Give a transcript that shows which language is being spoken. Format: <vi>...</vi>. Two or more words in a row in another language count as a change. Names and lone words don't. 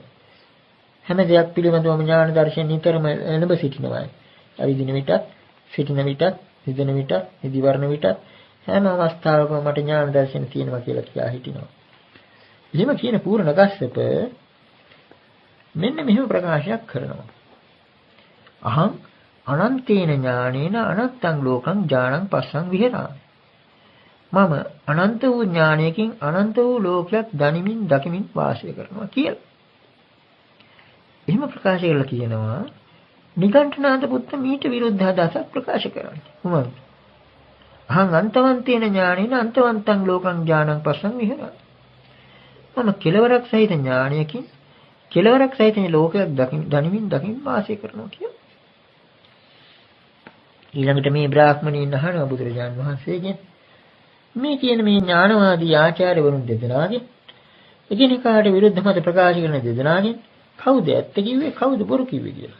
<si>හැම දෙයක් පිළිබඳවම ඥාන දර්ශන නිතරම එළඹ සිටිනවායි. අවිදින විටත්, සිටින විටත්, නිදන විටත්, නිදිවරණ විටත් හැම අවස්ථාවකම මට ඥාන දර්ශන තියෙනවා කියලා කියා හිටිනවා. එහෙම කියන පූර්ණ කස්සප මෙන්න මෙහෙම ප්‍රකාශයක් කරනවා.</si> <pi>අහං අනන්තේන ඥානේන අනත්තං ලෝකං ඥානං පස්සං විහෙරාමි.</pi> <si>මම අනන්ත වූ ඥානයකින් අනන්ත වූ ලෝකයක් දනිමින් දකිමින් වාසය කරනවා කියලා. එහෙම ප්‍රකාශ කරලා කියනවා නිගණ්ඨනාථ පුත්ත මීට විරුද්ධ අදහසක් ප්‍රකාශ කරන්නේ. කොහොමද?</si> <pi>අහං අන්තවන්තේන ඥානේන අන්තවන්තං ලෝකං ඥානං පස්සං විහෙරාමි.</pi> <si>මම කෙලවරක් සහිත ඥානයකින් කෙලවරක් සහිත ලෝකයක් දනිමින් දකිමින් වාසය කරනවා කියලා. ඊළඟට මේ බ්‍රාහ්මණීන් අහනවා බුදුරජාණන් වහන්සේගෙන් මේ කියන මේ ඥානවාදී ආචාර්යවරුන් දෙදෙනාගෙන් එකිනෙකාට විරුද්ධ මත ප්‍රකාශ කරන දෙදෙනාගෙන් කවුද ඇත්ත කිව්වේ කවුද බොරු කිව්වේ කියලා.</si>